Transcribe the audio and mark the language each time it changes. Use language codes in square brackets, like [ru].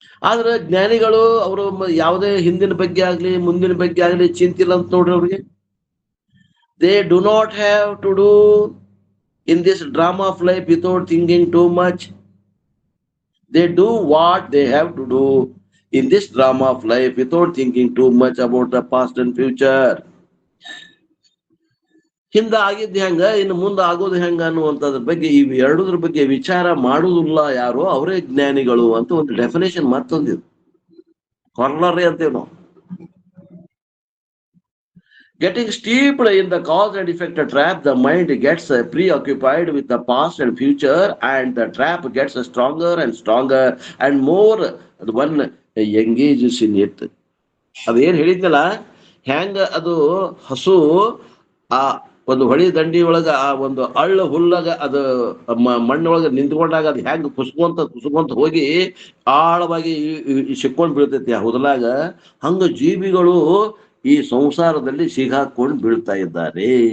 [kn] ಆದ್ರೆ ಜ್ಞಾನಿಗಳು ಅವರು ಯಾವುದೇ ಹಿಂದಿನ ಬಗ್ಗೆ ಆಗ್ಲಿ ಮುಂದಿನ ಬಗ್ಗೆ ಆಗ್ಲಿ ಚಿಂತಿಲ್ಲ ಅಂತ ನೋಡ್ರಿ. ಅವ್ರಿಗೆ [en] They do not have to do in this drama of life without thinking too much. They do what they have to do in this drama of life without thinking too much about the past and future. [kn] ಹಿಂದ ಆಗಿದ್ದು ಹೆಂಗ, ಇನ್ನು ಮುಂದೆ ಆಗೋದು ಹೆಂಗ ಅನ್ನುವಂಥದ್ರ ಬಗ್ಗೆ, ಇವ್ ಎರಡದ್ರ ಬಗ್ಗೆ ವಿಚಾರ ಮಾಡುವುದಿಲ್ಲ ಯಾರು, ಅವರೇ ಜ್ಞಾನಿಗಳು ಅಂತ ಒಂದು ಡೆಫಿನೇಷನ್ ಮತ್ತೊಂದಿದೆ, ಕೊರ್ಲರಿ ಅಂತೀವಿ ನಾವು. [en] Getting steeped in the cause and effect trap, the mind gets preoccupied with the past and future, and the trap gets stronger and stronger, and more one engages in it. [kn] ಅದೇನ್ ಹೇಳಿದ್ನಲ್ಲ, ಹೆಂಗ ಅದು ಹಸು ಆ ಒಂದು ಹೊಳಿ ದಂಡಿ ಒಳಗ ಆ ಒಂದು ಹುಲ್ಲಾಗ ಅದು ಮಣ್ಣೊಳಗ ನಿಂತ್ಕೊಂಡಾಗ ಅದು ಹೆಂಗ ಕುಸ್ಕೊಂತ ಹೋಗಿ ಆಳವಾಗಿ ಸಿಕ್ಕೊಂಡ್ ಬೀಳ್ತೈತಿ ಆ ಹುದಲಾಗ, ಹಂಗ ಜೀವಿಗಳು ಈ ಸಂಸಾರದಲ್ಲಿ ಸಿಗಾಕೊಂಡು ಬೀಳ್ತಾ ಇದ್ದಾರೆ.